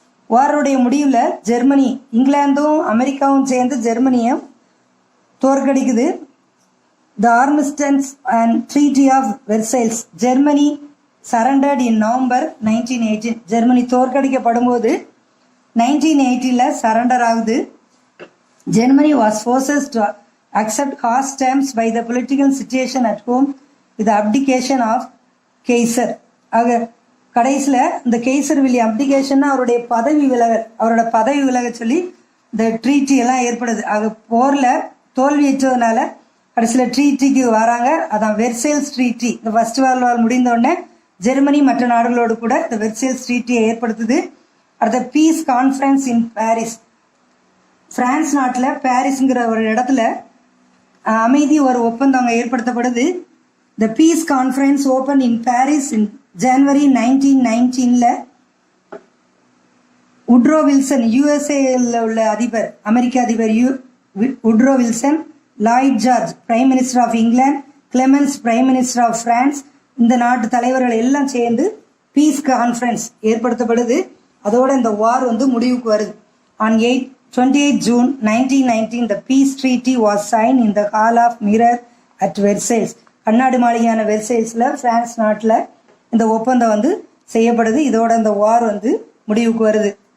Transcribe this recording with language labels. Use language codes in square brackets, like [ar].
[ta] வாருடைய முடிவில் ஜெர்மனி, இங்கிலாந்தும் அமெரிக்காவும் சேர்ந்து ஜெர்மனியை தோற்கடிக்குது. [en] The armistice and treaty of Versailles. Germany surrendered in November 1918. [ta] Germany தோற்கடிக்கப்படும் போது 1918 சரண்டர் ஆகுது. [en] Germany was forced to accept harsh terms by the political situation at home with the abdication of Kaiser. [ta] ஆக கடைசியில் இந்த geyser வில்லி அப்டிகேஷன் அவருடைய பதவி விலக சொல்லி இந்த ட்ரீட்டி எல்லாம் ஏற்படுது. ஆக போரில் தோல்வியற்றதுனால கடைசியில் ட்ரீட்டிக்கு வராங்க. அதான் வெர்சைல்ஸ் ட்ரீட்டி. இந்த ஃபர்ஸ்ட் வேர்ல்டு வார் முடிந்தோடனே ஜெர்மனி மற்ற நாடுகளோடு கூட இந்த வெர்சைல்ஸ் ட்ரீட்டியை ஏற்படுத்துது. அடுத்த [en] Peace conference in Paris. [ta] பிரான்ஸ் நாட்டில் பாரிஸ்ங்கிற ஒரு இடத்துல அமைதி ஒரு ஒப்பந்தம் அங்கே ஏற்படுத்தப்படுது. [en] The peace conference open in Paris in January 1919. [ta] Woodrow Wilson, யூஎஸ்ஏல உள்ள அதிபர், அமெரிக்க அதிபர் Woodrow Wilson, Lloyd George prime minister of England, கிளெமென்ஸ் prime minister of France, இந்த நாட்டு தலைவர்கள் எல்லாம் சேர்ந்து பீஸ் கான்ஃபரன்ஸ் ஏற்படுத்தப்படுது. அதோட இந்த வார் வந்து முடிவுக்கு வருது. [en] On 28 June 1919 the peace treaty was signed in the hall of mirror at Versailles. [ta] கண்ணாடி மாளிகையான வெர்சைல்ஸ்ல பிரான்ஸ் நாட்டில் இந்த ஒப்பந்தம் வந்து செய்யப்படுது. இதோட இந்த வார் வந்து முடிவுக்கு வருது.